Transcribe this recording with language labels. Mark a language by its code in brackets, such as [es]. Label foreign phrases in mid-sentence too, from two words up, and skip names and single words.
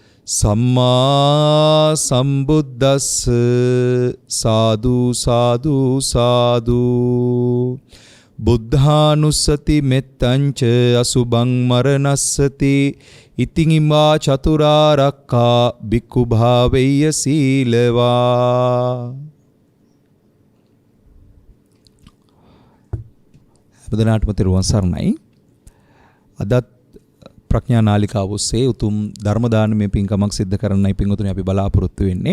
[pi] සම්මා සම්බුද්දස්ස සාදු සාදු සාදු බුද්ධානුස්සති මෙත්තංච අසුභං මරණස්සති ඉතිං ඉමා චතුරාර්යකා භික්ඛු භාවෙය්‍ය සීලවා. [si] බුදුනාටම තෙරුවන් සරණයි. අදත් ප්‍රඥා නාලිකාව ඔස්සේ උතුම් ධර්ම දානමය පින්කමක් සිද්ධ කරන්නයි පින්වතුනි අපි බලාපොරොත්තු වෙන්නේ.